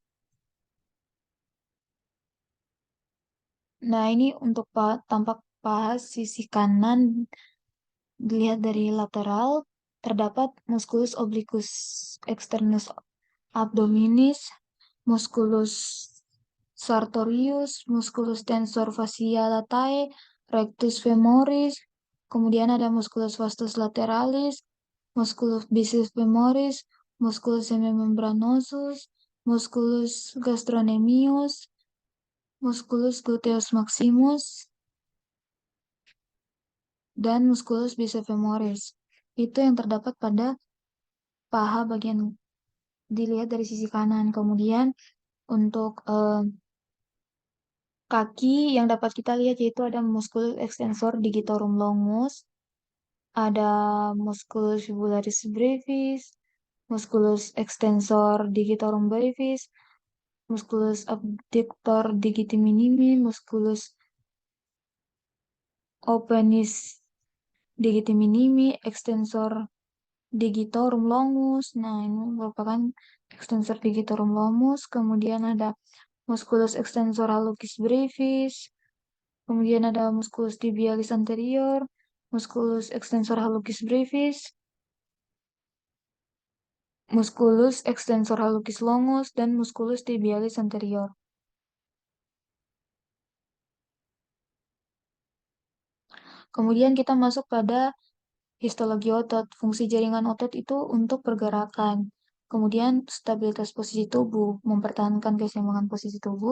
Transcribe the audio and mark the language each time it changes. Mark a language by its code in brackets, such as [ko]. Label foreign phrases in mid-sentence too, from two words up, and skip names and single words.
[id] Nah, ini untuk tampak paha sisi kanan dilihat dari lateral, [la] terdapat musculus obliquus externus abdominis, musculus sartorius, musculus tensor fascia latae, rectus femoris, [id] kemudian ada [la] musculus vastus lateralis, musculus biceps femoris, musculus semimembranosus, musculus gastrocnemius, musculus gluteus maximus, dan musculus biceps femoris. [id] Itu yang terdapat pada paha bagian dilihat dari sisi kanan. Kemudian untuk kaki yang dapat kita lihat yaitu ada [la] musculus extensor digitorum longus, ada musculus fibularis brevis, musculus extensor digitorum brevis, musculus abductor digiti minimi, musculus openis digiti minimi, extensor digitorum longus. [id] Nah, ini merupakan [la] extensor digitorum longus. [id] Kemudian ada [la] musculus extensor hallucis brevis, [id] Kemudian ada [la] musculus tibialis anterior, musculus extensor hallucis brevis, musculus extensor hallucis longus, dan musculus tibialis anterior. [id] Kemudian kita masuk pada histologi otot. Fungsi jaringan otot itu untuk pergerakan. Kemudian stabilitas posisi tubuh, mempertahankan keseimbangan posisi tubuh.